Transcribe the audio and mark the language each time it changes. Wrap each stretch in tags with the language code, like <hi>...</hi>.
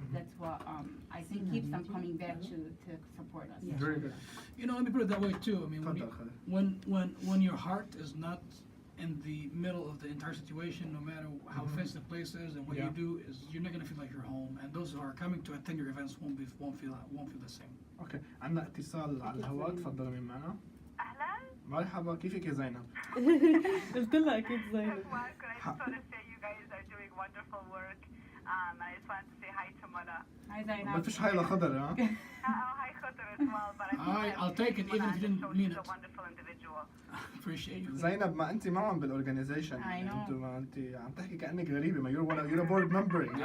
<en>That's what I think keeps them coming back to support us. Very good. You know, let me put it that way too. I mean,</en> <ar>تفضل خالد.</ar> <en>when your heart is not in the middle of the entire situation, no matter how fenced the place is, and what you do is you're not gonna feel like you're home. And those who are coming to attend your events won't feel the same.</en> <ar>اوكي عندنا اتصال على الهواء، تفضلوا مين معنا؟ أهلا. مرحبا، كيفك يا زينب؟ قلت لها أكيد زينب.</ar> <en>I just want to say you guys are doing wonderful work. And I just wanted to say hi to Mona. Hi Zainab.</en> <ar>ما فيش حي لخضر ها؟</ar> <en>Hi Khatar as well, but I think I'll take it even if you didn't mean she's it. a wonderful individual. Appreciate you.</en> <ar>زينب ما انت معهم بالاورجنايزيشن،</ar> <en>I know.</en> <ar>انتوا ما انت عم تحكي كانك غريبه، ما</ar> <en>you're a board member.</en>